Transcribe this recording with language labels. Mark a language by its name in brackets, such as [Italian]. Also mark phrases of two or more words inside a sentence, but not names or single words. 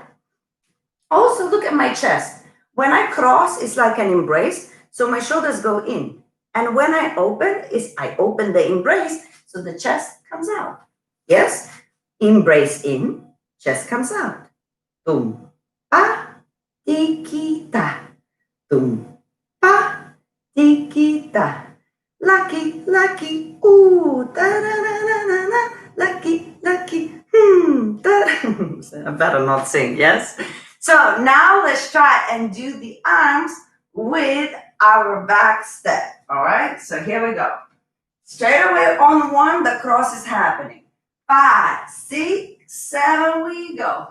[English] Also, look at my chest. When I cross, it's like an embrace, so my shoulders go in. And when I open, I open the embrace, so the chest comes out. Yes? Embrace in, chest comes out. Tum, pa, tiki, ta. Tum, pa, tiki, ta. Lucky, lucky, ooh, da da da da da da. I better not sing, yes? So now let's try and do the arms with our back step. All right, so here we go. Straight away on one, the cross is happening. 5, 6, 7, we go.